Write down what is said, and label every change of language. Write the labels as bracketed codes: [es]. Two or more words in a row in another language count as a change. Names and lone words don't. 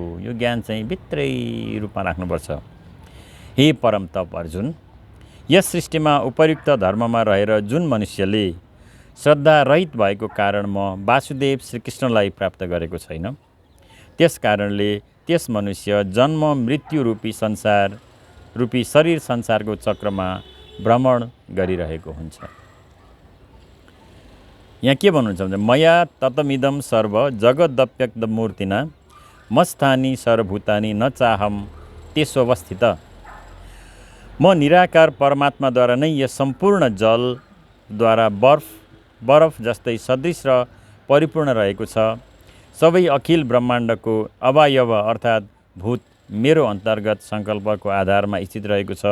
[ne] यो ज्ञान चाहिँ भित्रै रूपमा राख्नुपर्छ। हे परम तप अर्जुन, यस सृष्टिमा उपयुक्त धर्ममा रहेर जुन मनुष्यले श्रद्धा रहित भएको कारण म वासुदेव श्रीकृष्णलाई प्राप्त गरेको छैन, त्यस कारणले त्यस मनुष्य जन्म मृत्यु रूपी शरीर संसारको चक्रमा भ्रमण गरिरहेको हुन्छ। यहाँ के भन्नुहुन्छ भने [sa] मया ततमिदं सर्व जगदप्यक्त मूर्तिना मस्थानी सर्वभूतानि न चाहम त्यसवस्थित। [ne] म निराकार परमात्माद्वारा नै यस सम्पूर्ण जलद्वारा बरफ जस्तै सदृश र परिपूर्ण रहेको छ। सबै अखिल ब्रह्माण्डको अवयव अर्थात् भूत मेरो अन्तर्गत सङ्कल्पको आधारमा स्थित रहेको छ।